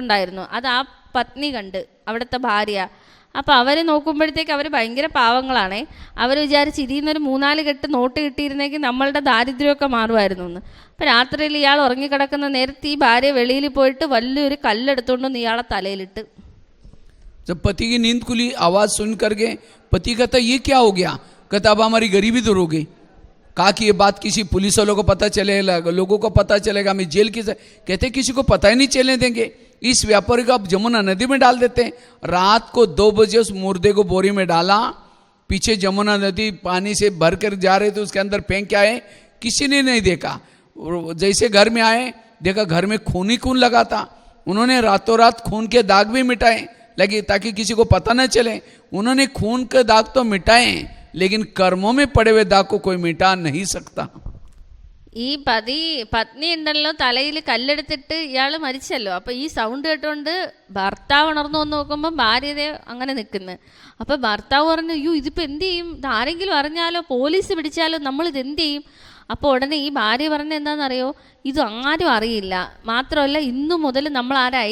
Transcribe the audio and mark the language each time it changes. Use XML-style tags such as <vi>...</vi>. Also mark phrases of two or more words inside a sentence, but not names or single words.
<ml>അത് ആ പത്നി കണ്ട്, അവിടുത്തെ ഭാര്യ. അപ്പോൾ അവർ നോക്കുമ്പോഴത്തേക്ക് അവർ ഭയങ്കര പാവങ്ങളാണേ. അവർ വിചാരിച്ച് ഇതിന്നൊരു 3-4 കെട്ട് നോട്ട് കിട്ടിയിരുന്നെങ്കിൽ നമ്മളുടെ ദാരിദ്ര്യമൊക്കെ മാറുമായിരുന്നു എന്ന്. അപ്പോൾ രാത്രിയിൽ ഇയാൾ ഉറങ്ങിക്കിടക്കുന്ന നേരത്ത് ഈ ഭാര്യ വെളിയിൽ പോയിട്ട് വലിയൊരു കല്ലെടുത്തുകൊണ്ടൊന്ന് ഇയാളെ തലയിലിട്ട്.</ml> <hi>जब पति की नींद खुली, आवाज सुन करके पति कहता ये क्या हो गया? कहता अब हमारी गरीबी दूर हो गई. कहा कि ये बात किसी पुलिस वालों को पता चलेगा, लोगों को पता चलेगा, हमें जेल की. कहते किसी को पता ही नहीं चलने देंगे. इस व्यापारी को अब जमुना नदी में डाल देते हैं. रात को 2 बजे उस मुर्दे को बोरी में डाला, पीछे जमुना नदी पानी से भर कर जा रहे थे, उसके अंदर फेंक के आए. किसी ने नहीं देखा. जैसे घर में आए देखा घर में खून ही खून लगा था. उन्होंने रातों रात खून के दाग भी मिटाए लगे ताकि किसी को पता न चले. उन्होंने खून के दाग तो मिटाए, लेकिन कर्मों में पड़े हुए दाग को कोई मिटा नहीं सकता.</hi> <ml>ഈ പത്നി ഉണ്ടല്ലോ തലയിൽ കല്ലെടുത്തിട്ട് ഇയാൾ മരിച്ചല്ലോ. അപ്പോൾ ഈ സൗണ്ട് കേട്ടോണ്ട് ഭർത്താവ് ഉണർന്നു വന്ന് നോക്കുമ്പോൾ ഭാര്യയെ അങ്ങനെ നിൽക്കുന്നു. അപ്പോൾ ഭർത്താവ് പറഞ്ഞു, അയ്യോ ഇതിപ്പോൾ എന്ത് ചെയ്യും? ആരെങ്കിലും അറിഞ്ഞാലോ, പോലീസ് പിടിച്ചാലോ, നമ്മളിത് എന്ത് ചെയ്യും? അപ്പോൾ ഉടനെ ഈ ഭാര്യ പറഞ്ഞ എന്താണെന്നറിയോ, ഇത് ആരും അറിയില്ല, മാത്രമല്ല ഇന്നു മുതൽ നമ്മൾ ആരായി?</ml>